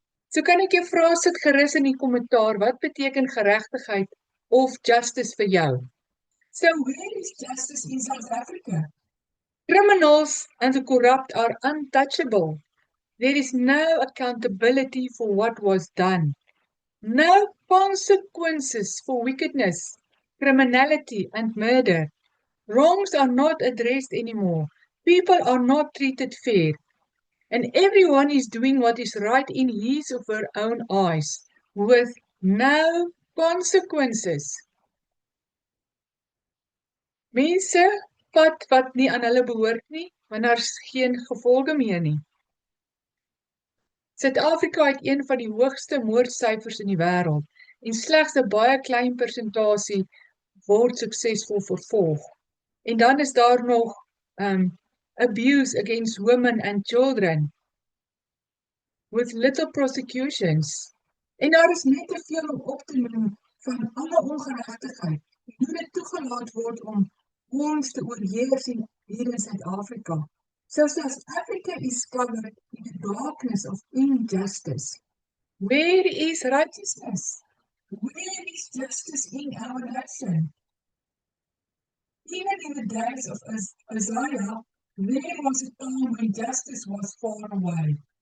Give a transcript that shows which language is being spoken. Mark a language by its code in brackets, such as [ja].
[af] So kan ek jou vra, sit gerus in die kommentaar, wat beteken geregtigheid of justice vir jou? [en] So where is justice in South Africa? Criminals and the corrupt are untouchable. There is no accountability for what was done. No consequences for wickedness, criminality, and murder. Wrongs are not addressed anymore. People are not treated fair. And everyone is doing what is right in his or her own eyes, with no consequences. [af] Mense vat wat nie aan hulle behoort nie, want daar's geen gevolge meer nie. Suid-Afrika het een van die hoogste moordsyfers in die wêreld en slegs 'n baie klein persentasie word suksesvol vervolg. En dan is daar nog [en] abuse against women and children with little prosecutions. [af] En daar is net te veel om op te noem van alle ongeregtigheid. Hoe dit toegelaat word om ons te oorheers hier in Suid-Afrika. [en] So South Africa is covered in the darkness of injustice. Where is righteousness? Where is justice in our nation? Even in the days of Isaiah, there was a time when justice was far away.